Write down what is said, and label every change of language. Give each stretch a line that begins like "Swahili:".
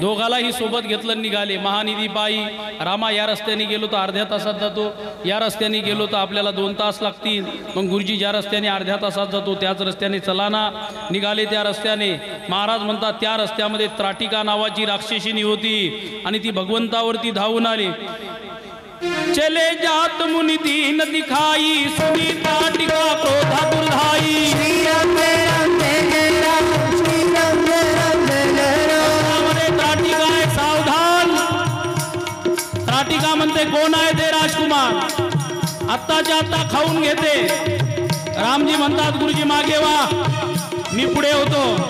Marathi: दोघालाही सोबत घेतलं, निघाले महानिधी पायी. रामा या रस्त्याने गेलो तर अर्ध्या तासात जातो, या रस्त्याने गेलो तर आपल्याला 2 तास लागतील. मग गुरुजी ज्या रस्त्याने अर्ध्या तासात जातो त्याच रस्त्याने चला ना. निघाले त्या रस्त्याने. महाराज म्हणतात त्या रस्त्यामध्ये त्राटिका नावाची राक्षसिनी होती आणि ती भगवंतावरती धावून आली.
Hindi: चले जात मुनि दीन दिखाई, सुनी त्राटिका क्रोधातुर धाई. श्री राम जय राम जय जय राम, श्री राम जय राम जय जय राम.
Marathi: त्यामध्ये त्राटिका आहे, सावधान. त्राटिका म्हणते कोण आहे ते राजकुमार, आत्ताच्या आत्ता खाऊन घेते. रामजी म्हणतात गुरुजी मागे वा, मी पुढे होतो.